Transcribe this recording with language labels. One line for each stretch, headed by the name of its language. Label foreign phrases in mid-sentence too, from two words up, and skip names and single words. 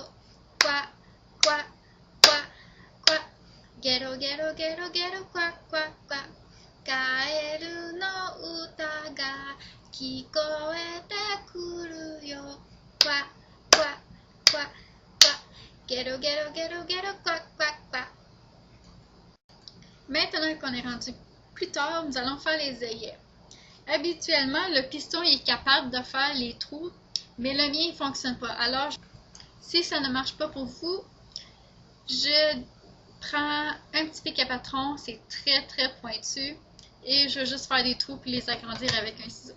Japanese: クヮ、クヮ、クヮ、クヮ. ゲロ、ゲロ、ゲロ、ゲロ, クヮ、クヮ、クヮ. カエルの歌が聞こえてくるよ. クヮ、クヮ、クヮ、クヮ. ゲロ、ゲロ、ゲロ、ゲロ, クヮ、クヮ、クヮ.
French: Maintenant qu'on est rendu plus tard, nous allons faire les œillets. Habituellement, le piston est capable de faire les trous, mais le mien ne fonctionne pas. Alors, si ça ne marche pas pour vous, je prends un petit pic à patron, c'est très très pointu, et je vais juste faire des trous puis les agrandir avec un ciseau.